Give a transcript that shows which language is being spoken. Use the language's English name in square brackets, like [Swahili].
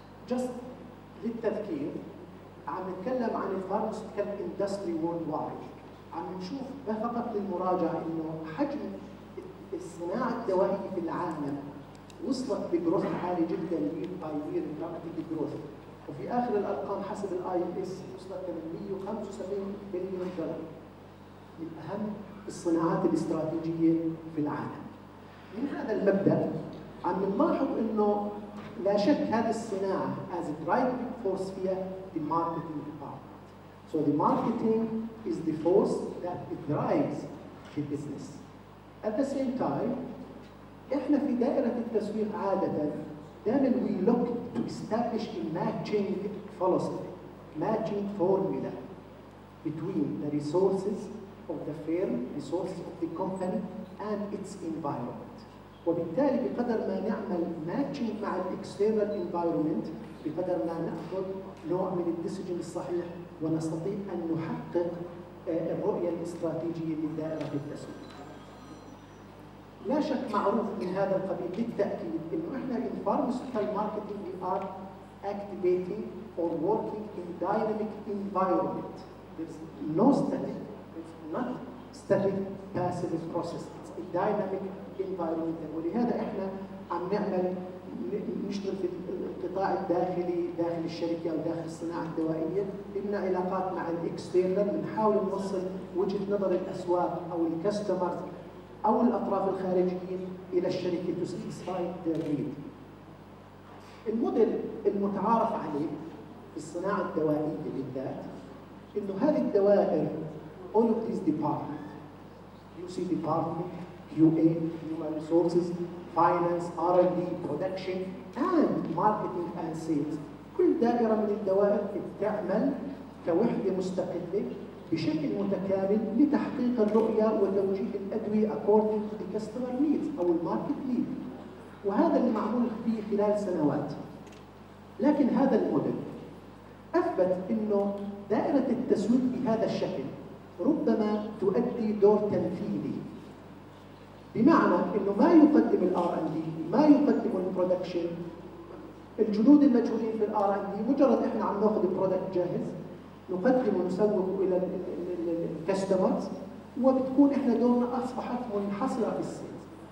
[Arabic] Just للتذكير عم نتكلم عن [English] الفارماسيوتيكال industry worldwide, [Arabic] عم نشوف فقط للمراجعه انه حجم الصناعه الدوائيه في العالم وصلت بجروث عالي جدا [English] يير باي يير رابيد جروث، [Arabic] وفي اخر الارقام حسب الاي اس وصلت 875 بليون دولار، من اهم الصناعات الاستراتيجيه في العالم. من هذا المبدا عم نلاحظ انه لا شك هذه الصناعه [English] as a driving force [Arabic] فيها [English] the marketing department. So the marketing is the force that drives the business. At the same time [Arabic] احنا في دائره التسويق عاده دائما [English] we look to establish a matching philosophy, matching formula between the resources of the firm, resources of the company and its environment. [Arabic] وبالتالي بقدر ما نعمل matching مع [English] الاكسترنال environment [Arabic] بقدر ما ناخذ نوع من الديسيجن الصحيح ونستطيع ان نحقق الرؤية الاستراتيجية لدائرة التسويق. لا شك معروف من هذا القبيل بالتأكيد إنه إحنا [English] in pharmaceutical marketing we are activating or working in dynamic environment. There's no static, it's not static passive process, it's a dynamic environment. [Arabic] ولهذا إحنا عم نعمل نشتغل في القطاع الداخلي داخل الشركة أو داخل الصناعة الدوائية، لنا علاقات مع الاكسترنال، بنحاول نوصل وجهة نظر الأسواق أو الكاستمرز أو الأطراف الخارجيين إلى الشركة [English] to satisfy their need. [Arabic] الموديل المتعارف عليه في الصناعة الدوائية بالذات إنه هذه الدوائر [English] all of these departments QC department, QA, human resources, finance, R&D, production and marketing and sales. [Arabic] كل دائرة من الدوائر تعمل كوحدة مستقلة بشكل متكامل لتحقيق الرؤية وتوجيه الأدوية [English] according to the customer needs [Arabic] أو [English] الماركت need. [Arabic] وهذا اللي معمول فيه خلال سنوات. لكن هذا الموديل أثبت إنه دائرة التسويق بهذا الشكل ربما تؤدي دور تنفيذي، بمعنى إنه ما يقدم الR&D، ما يقدم البرودكشن، الجنود المجهولين في الR&D مجرد إحنا عم ناخذ البرودكت جاهز نقدم ونسوق إلى الكاستمرز، وبتكون إحنا دورنا أصبحت منحصرة في السيلز.